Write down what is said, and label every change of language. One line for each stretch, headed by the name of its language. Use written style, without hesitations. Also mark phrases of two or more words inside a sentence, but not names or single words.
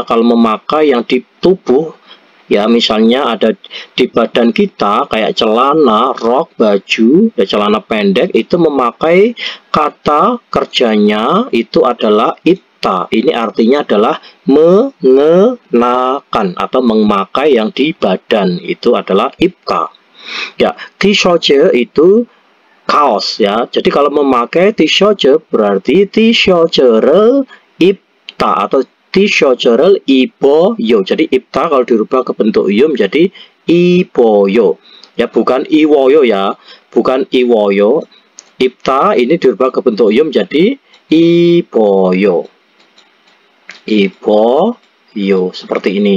Indonesian: Kalau memakai yang di tubuh, ya misalnya ada di badan kita kayak celana, rok, baju, ya celana pendek, itu memakai kata kerjanya itu adalah ipta. Ini artinya adalah mengenakan atau memakai yang di badan, itu adalah ipta. Ya, t-shirt itu kaos ya. Jadi kalau memakai t-shirt berarti
Korean: t-shirt를 입다
Indonesian: atau
Korean: t-shirt를 입어요.
Indonesian: Jadi 입다 kalau dirubah ke bentuk yo menjadi 입어요. Ya, bukan iwoyo ya. Bukan iwoyo. 입다 ini dirubah ke bentuk yo menjadi 입어요. 입어요 seperti ini.